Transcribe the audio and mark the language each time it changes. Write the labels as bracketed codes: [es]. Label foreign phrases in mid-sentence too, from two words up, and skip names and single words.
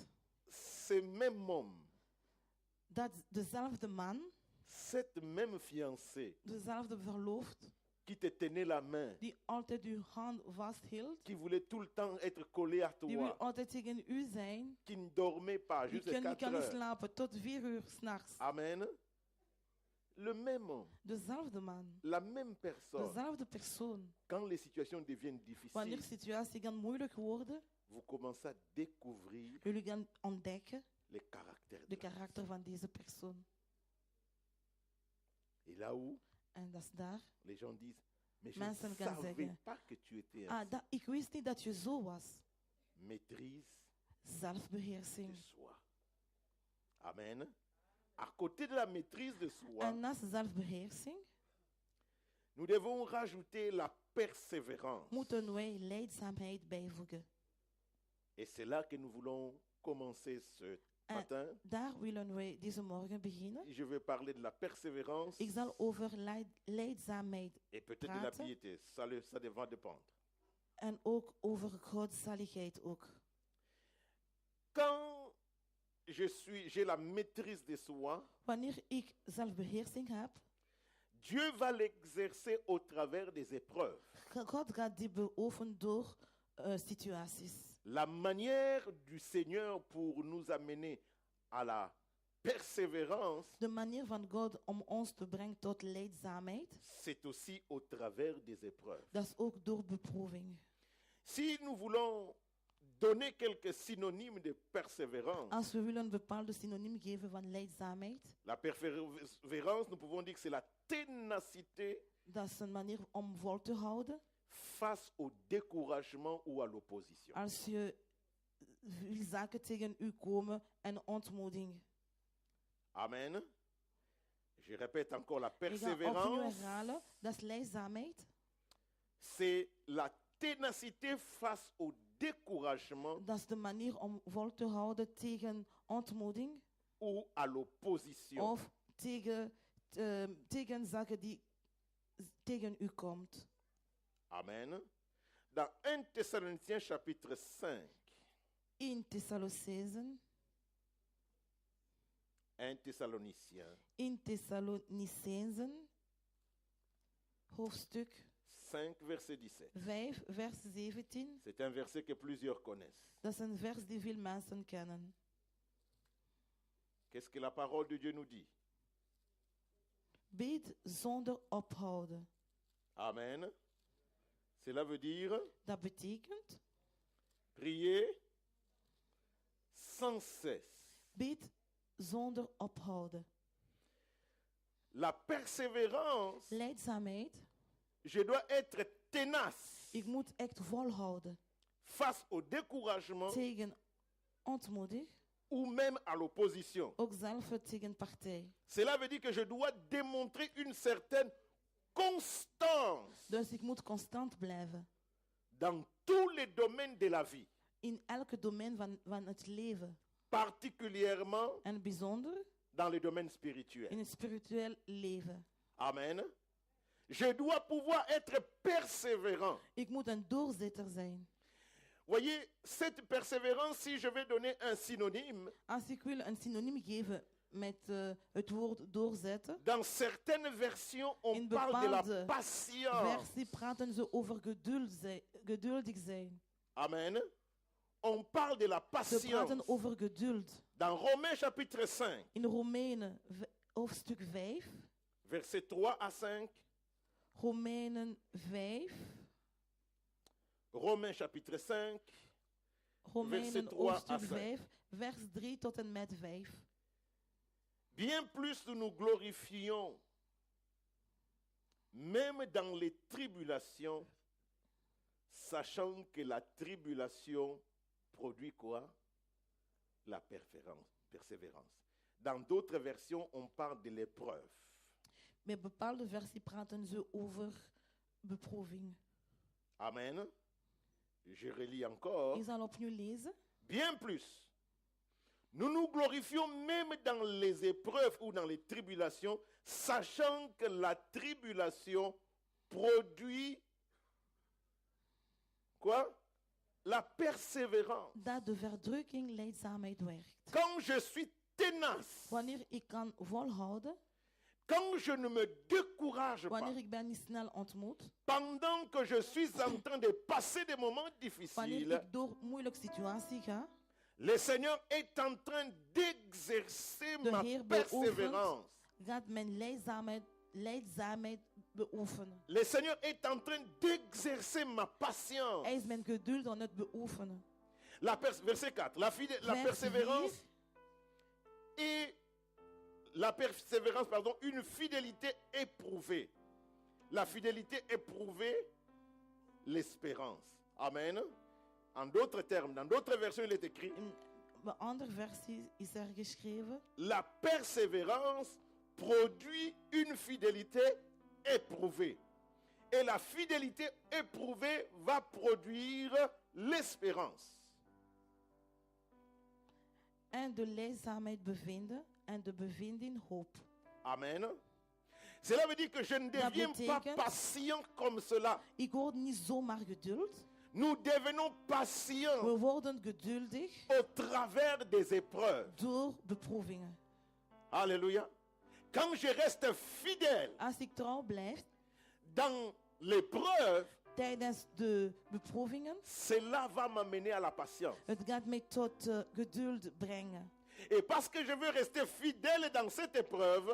[fr] ce même homme, [nl] dezelfde man, [fr] cette même fiancée [nl] dezelfde verloofd, [fr] qui te tenait la main, [nl] die altijd uw hand vasthield, [fr] qui voulait tout le temps être collé à [nl] die wil [fr] toi, [nl] altijd tegen u zijn, [fr] qui ne dormait pas [nl] die [fr] jusqu'à [nl] kan 4 niet [fr] heures. [nl] slapen tot 4 uur s'nachts. [fr] Amen. Le même homme, [nl] Dezelfde man, [fr] la même personne, [nl] dezelfde persoon. [fr] quand les situations deviennent [nl] Wanneer [fr] difficiles, [nl] situaties gaan moeilijk worden, [fr] vous commencez à découvrir [nl] Jullie gaan ontdekken [fr] les caractères de de la [nl] karakter van deze persoon. [fr] Et là où [nl] En dat is daar. [fr] les gens disent, mais je [nl] Mensen [fr] ne [nl] gaan [fr] savais [nl] zeggen, [fr] pas que tu étais [nl] Ah, [fr] ainsi. [nl] ik wist niet dat je zo was. [fr] Maîtrise de [nl] Zelfbeheersing. [fr] soi. Amen. À côté de la maîtrise de soi, [nl] En naast zelfbeheersing [fr] nous devons rajouter la persévérance. [nl] moeten wij leidzaamheid bijvoegen. [fr] Et c'est là que nous voulons commencer ce matin. [nl] Daar willen wij deze morgen beginnen. [fr] Je vais parler de la persévérance [nl] Ik zal over leidzaamheid [fr] et peut-être de la [nl] praten. [fr] piété. Ça devra dépendre. [nl] En ook over godzaligheid ook. [fr] Quand j'ai la maîtrise de soi, [nl] Wanneer ik zelfbeheersing heb, [fr] Dieu va l'exercer au travers des épreuves. [nl] God gaat die beoefenen door situaties. [fr] La manière du Seigneur pour nous amener à la persévérance, [nl] De manier van God om ons te brengen tot leidzaamheid, [fr] c'est aussi au travers des épreuves. [nl] dat is ook door beproeving. [fr] Si nous voulons donner quelques synonymes de persévérance, [nl] Als we willen een bepaalde synoniem geven van leidzaamheid, [fr] la persévérance, nous pouvons dire que c'est la ténacité [nl] dat is een manier om vol te houden. [fr] face au découragement ou à l'opposition. [nl] Als je veel zaken tegen u komen en ontmoediging. [fr] Amen. Je répète encore, la [nl] Ik ga opnieuw [fr] persévérance, [nl] herhalen, dat is leidzaamheid. [fr] c'est la ténacité face au découragement [nl] Dat is de manier om vol te houden tegen ontmoediging [fr] ou à l'opposition. [nl] of tegen zaken die tegen u komt. [fr] Amen. Dans 1 Thessaloniciens chapitre 5, [nl] In Thessalonicenzen, [fr] 1 Thessaloniciens [nl] in Thessalonicenzen, hoofdstuk 5, [fr] verset 17. [nl] 5, vers 17. [fr] C'est un verset que plusieurs connaissent. [nl] Dat is een vers die veel mensen kennen. [fr] Qu'est-ce que la parole de Dieu nous dit? [nl] Bid zonder ophouden. [fr] Amen. Cela veut dire [nl] Dat betekent, [fr] prier sans cesse. [nl] bid zonder ophouden. [fr] La persévérance, [nl] Leidzaamheid, [fr] je dois être tenace [nl] ik moet echt volhouden [fr] face au découragement [nl] tegen ontmoediging, [fr] ou même à l'opposition. [nl] ook zelf tegen partij. [fr] Cela veut dire que je dois démontrer une certaine constance [nl] Dus ik moet constant blijven. [fr] dans tous les domaines de la vie, [nl] In elke domein van het leven. [fr] particulièrement [nl] En bijzonder [fr] dans les domaines spirituels. [nl] in het spiritueel leven. [fr] Amen. Je dois pouvoir être persévérant. [nl] Ik moet een doorzetter zijn. [fr] Voyez, cette persévérance, si je vais donner un synonyme, [nl] Als ik wil een synoniem geven met het woord doorzetten, [fr] dans certaines versions, on [nl] In [fr] parle de la [nl] bepaalde [fr] patience. [nl] versie praten ze over geduldig zijn. [fr] Amen. On parle de la [nl] Ze [fr] patience. [nl] praten over geduld. [fr] Dans Romains chapitre 5, [nl] In Romeinen hoofdstuk 5, [fr] versets 3 à 5. [nl] Romeinen 5, [fr] Romains chapitre 5, [nl] Romeinen [fr] Verset 3 [nl] hoofdstuk [fr] à 5. [nl] 5, vers 3 tot en met 5. [fr] bien plus nous nous glorifions, même dans les tribulations, sachant que la tribulation produit quoi? La persévérance. Dans d'autres versions, on parle de l'épreuve. [nl] Met bepaalde versie praten ze over beproeving. [fr] Amen. Je relis encore. [nl] Ik zal opnieuw lezen. [fr] Bien plus. Nous nous glorifions même dans les épreuves ou dans les tribulations, sachant que la tribulation produit quoi? La persévérance. [nl] Dat de verdrukking leidzaamheid werkt. [fr] Quand je suis tenace, [nl] Wanneer ik kan volhouden, [fr] quand je ne me décourage pas, [nl] wanneer ik ben niet snel ontmoet, [fr] pendant que je suis en train de passer des moments [nl] wanneer [fr] difficiles, [nl] ik door moeilijke situatie ga, [fr] le Seigneur est en train d'exercer [nl] de [fr] ma [nl] Heer [fr] persévérance. [nl] gaat mijn leidzaamheid beoefenen. [fr] Le Seigneur est en train d'exercer ma patience. [nl] Hij is mijn geduld aan het beoefenen. [fr] Verset 4. La [nl] Vers [fr] persévérance et la persévérance, pardon, une fidélité éprouvée. La fidélité éprouvée, l'espérance. Amen. En d'autres termes, dans d'autres versions, il est écrit: [nl] In de andere versie is er geschreven: [fr] la persévérance produit une fidélité éprouvée. Et la fidélité éprouvée va produire l'espérance. [nl] en de lijdzaamheid bevinden en de bevinding hoop. [fr] Amen. Cela veut dire que je ne [nl] Dat [fr] deviens pas [nl] betekent- [fr] patient comme cela. [nl] Ik word niet zomaar geduld. [fr] Nous devenons patients [nl] We worden geduldig [fr] au travers des épreuves. [nl] door beproevingen. [fr] Alléluia. Quand je reste fidèle [nl] Als ik trouw blijf [fr] dans l'épreuve, [nl] tijdens de beproevingen, [fr] cela va m'amener à la patience. [nl] het gaat mij tot geduld brengen. [fr] Et parce que je veux rester fidèle dans cette épreuve,